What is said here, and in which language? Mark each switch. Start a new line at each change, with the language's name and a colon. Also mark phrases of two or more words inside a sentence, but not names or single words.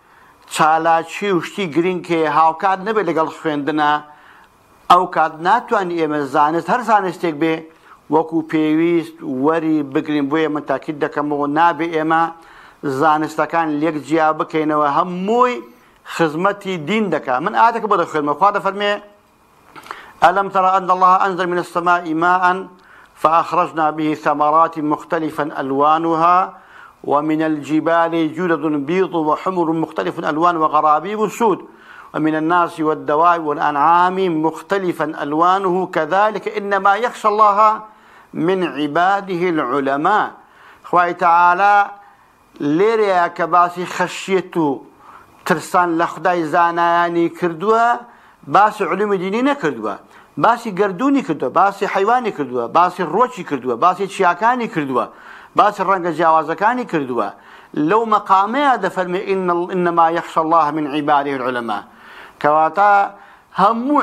Central Kurdish: چالاکی و شتی گرنگکێ هاوکات نەبێت لەگەڵ خوێندنە ئەو کات ناتوانانی ئێمە زانست هەر زانستێک بێ وەکو پێویست وەری بگرین بۆیە من تاکید دەکەمەوە نابێ ئێمە زانستەکان لێک جیا بکەینەوە هەمووی خزمەتی دین دەکات من ئاەتێکە بۆ دەخوێنمەوە خوا دەفەرمێ
Arabic: ألم تر أن الله أنزل من السماء ماء فأخرجنا به ثمرات مختلفا ألوانها ومن الجبال جدد بيض وحمر مختلف ألوان وغرابيب سود ومن الناس والدواب والأنعام مختلفا ألوانه كذلك إنما يخشى الله من عباده العلماء
Central Kurdish: خواه تعالى ليريا كباسي خشيته ترسان لە خودای زانایانی کردووە باسی علومی دینی نەکردووە باسی گردونی کردووە باسی حیوانی کردووە باسی ڕۆکی کردووە باسی چیاکانی کردووە باسی ڕەنگە جیاوازەکانی کردووە لەو مەقامەیە دەفەرمێ
Arabic: ئینەما یەخشە الله من عیباده العلەما
Central Kurdish: کەواتە هەموو